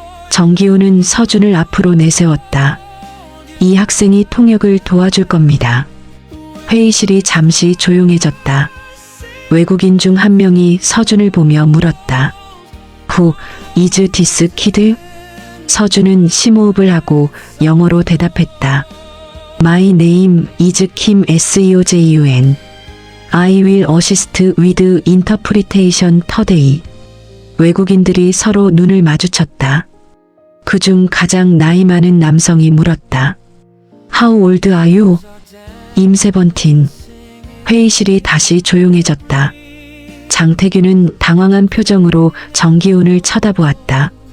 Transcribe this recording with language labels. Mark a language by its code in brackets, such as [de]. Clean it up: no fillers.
[ko] 정기훈은 서준을 앞으로 내세웠다. 이 학생이 통역을 도와줄 겁니다. 회의실이 잠시 조용해졌다. 외국인 중 한 명이 서준을 보며 물었다. [en] Who is this kid? [ko] 서준은 심호흡을 하고 영어로 대답했다. [en] My name is Kim Seojun. I will assist with interpretation today. [ko] 외국인들이 서로 눈을 마주쳤다. 그중 가장 나이 많은 남성이 물었다. [en] How old are you? I'm 17. [ko] 회의실이 다시 조용해졌다. 장태규는 당황한 표정으로 정기훈을 쳐다보았다.